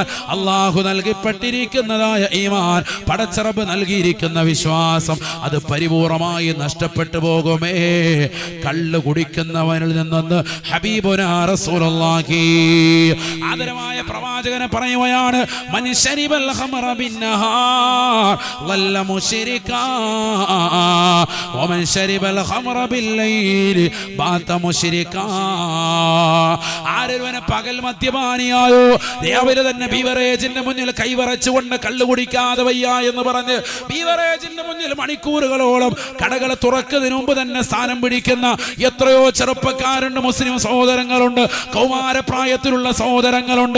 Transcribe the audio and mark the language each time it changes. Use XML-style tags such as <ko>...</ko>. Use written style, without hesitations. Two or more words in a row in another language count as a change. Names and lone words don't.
<ml>അല്ലാഹു നൽകിപ്പെട്ടിരിക്കുന്നതായ ഈമാൻ, പടച്ചറബ് നൽകിയിരിക്കുന്ന വിശ്വാസം, അത് പരിപൂർണമായി നഷ്ടപ്പെട്ടു പോകുമേ. കള്ള് കുടിക്കുന്നവനിൽ നിന്ന്</ml> <ar>حبيبنا رسول الله</ar> <ml>ആദരമായ പ്രവാചകനെ പറയുകയാണ്, മനുഷ്യരിബൽ</ml> <ar>الخمر بالنهار ظل مشركا ومن شرب الخمر بالليل بات مشركا.</ar> <ml>ആരൊരുവനെ പകൽ മദ്യപാനിയായോ രാവിലെ തന്നെ ബീവറേജിന്റെ മുന്നിൽ കൈവറച്ചുകൊണ്ട് കള്ളു കുടിക്കാതെ വയ്യ എന്ന് പറഞ്ഞ് ബീവറേജിന്റെ മുന്നിൽ മണിക്കൂറുകളോളം കടകൾ തുറക്കുന്നതിന് മുമ്പ് തന്നെ സ്ഥാനം പിടിക്കുന്ന എത്രയോ ചെറുപ്പക്കാരുണ്ട്, മുസ്ലിം സഹോദരങ്ങളുണ്ട്, കൗമാരപ്രായത്തിലുള്ള സഹോദരങ്ങളുണ്ട്.</ml>